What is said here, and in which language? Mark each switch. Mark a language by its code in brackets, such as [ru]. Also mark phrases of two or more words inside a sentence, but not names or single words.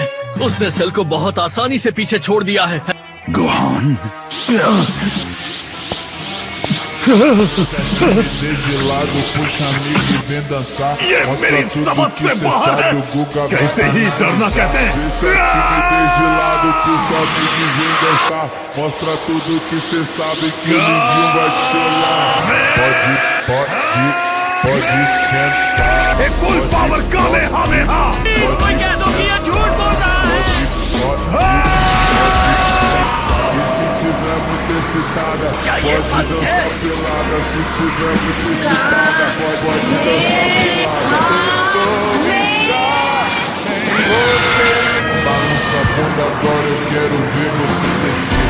[hi] उसने सेल को बहुत आसानी से पीछे छोड़ दिया है। गोहान, ये मेरी समझ से बाहर है। कैसे ही डरना कहते हैं। [pt] Mostra tudo que cê sabe que o Livinho vai te chorar. Pode sentar. [hi] एक [en] full power [hi] कामेहामेहा। कोई कह दो कि ये झूठ बोल रहा है। [pt] E se tiver muito excitada, pode dançar pelada. Se tiver muito excitada, pode dançar pelada. Eu tô ligado em você. Balança a bunda agora, eu quero ver você descer.